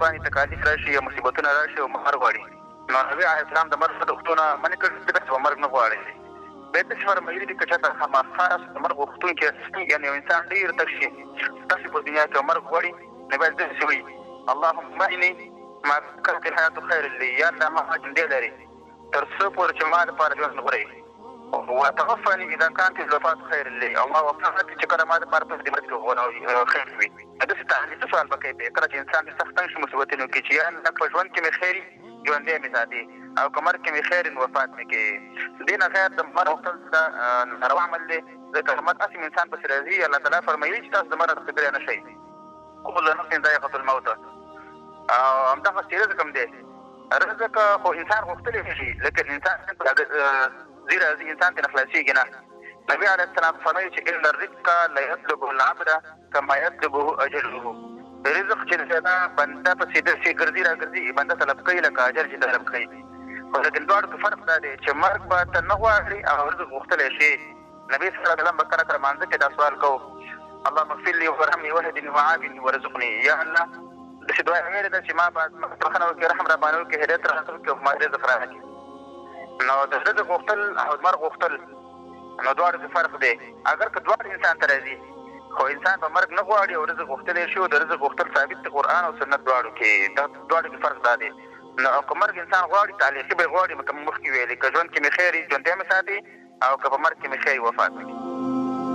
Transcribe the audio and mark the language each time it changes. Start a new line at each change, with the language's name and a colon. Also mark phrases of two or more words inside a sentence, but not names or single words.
Pashto: تکالیف راشي یا مصیبتونه راشي او مرګ غواړي نو نبي
Arabic: علیه السلام
Pashto: د مرګ څخه وختونه منع کړي ځکه چې مرګ نه غواړي بیا داسې فرمایلي دي که چاته خامخا د مرګ غوښتونکی یعنې یو انسان ډېر تک شي تاسې په دنیا کې مرګ غواړي نو باید داسې وایي
Arabic: اللهم اني ما كانت الحياة خير لي
Pashto: یا الله ما ژوندی لري تر څو پورې چې ما دپاره ژوند غوره
Arabic: وتوفني اذا كانت الوفاة خير لي
Pashto: او ما وفات چې کله ما دپاره په دې مرګ کې غوره خیر وي داسې تعلیقي سوال به کوي کله چې انسان د سخت تنګ شي مصیبتونو کې چې یا الله په ژوند کې مې خیر ژوندی مې ساتي او که مرګ کې مې خیر وفات مې کوي دې نه خیر د مرګ غوښتل د ناروا عمل دی ځکه مرګ هسې انسان پسې راځي الله تعالی فرمایي چې تاسو د مرګ څخه فکر نه شئ
Arabic: كل نفس ذائقة الموت
Pashto: او همدغسې رزق هم دی رزق خو انسان غوښتلی شي لکه انسان ځي راځي انسان ترې نه خلاصېږي نه نبي
Arabic: علیه السلام
Pashto: فرمایي چې
Arabic: ان الرزق لا يطلبه العبد كما يطلبه اجله
Pashto: رزق چې دی دا بنده پسې داسې ګرځي راګرځي بنده طلب کوي لکه اجل چې طلب کوي خو لیکن دواړو کې فرق دا دی چې مرګ به ته نه غواړي او رزق غوښتلی شي نبي
Arabic: صلی الله علیه وسلم
Pashto: به کله کله مانځه کې دا سوال کوو
Arabic: اللهم اغفر لي وارحمني واهدني وعافني وارزقني
Pashto: یا الله داسې دعا یې ویلې ده چې ما باید بخښنه وکړي رحم راباندې وکړي هدایت راته وکړي او ما رزق راکړي نو د رزق غوښتل او د مرګ غوښتل نو دواړو کې فرق دی اگر که دواړه انسان ته راځي خو انسان به مرګ نه غواړي او رزق غوښتلی شي او د رزق غوښتل ثابت دی قرآن او سنت دواړو کې دواړو کې فرق دا دی نو او که مرګ انسان غواړي تعلیقي به یې غواړي لکه مخکې ویلې که ژوند کې مې خیر ژوندی مې ساتي او که په مرګ کې مې خیر وفات وکړي